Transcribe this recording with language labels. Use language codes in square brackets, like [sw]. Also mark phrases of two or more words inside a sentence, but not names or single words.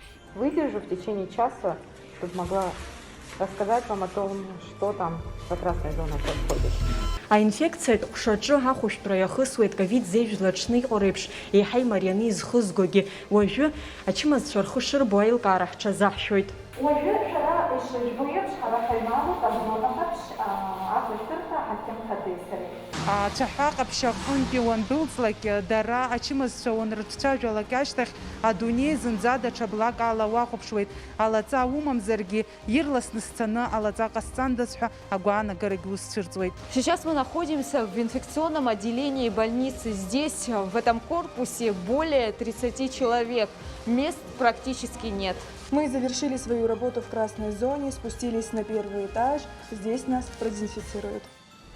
[ru] Выдержу в течение часа, чтобы могла рассказать вам о том, что там за красной зоной происходит. [ab] Аинфекцият ҟәшаҿы ахәышәтәра иахысуеит ковид зежәлаҽны иҟоу реиԥш еиҳа имарианы изхызгогьы. Уажәы ачымазцәа рхы шырбо аилкаара ҳҽазаҳшәоит. Уажәы шәара ишыжәбо еиԥш ҳара ҳаималоуп азнапы ҟаԥшь ахәышәтәырҭа ҳақьымхаҭеисареи. Ацәаҳәа ҟаԥшь аҟынтәи уандәылҵлак дара ачымазцәа уанрыҿцәажәалак ашьҭахь адунеи зынӡа даҽа блак ала уахәаԥшуеит. Алаҵа умамзаргьы ирласны сцаны алаҵа ҟасҵандаз ҳәа агәаанагарагьы усцәырҵуеит. [ru] Сейчас мы находимся в инфекционном отделении больницы. Здесь, в этом корпусе, более 30 человек. Мест практически нет. Мы завершили свою работу в красной зоне, спустились на первый этаж. Здесь нас продезинфицируют.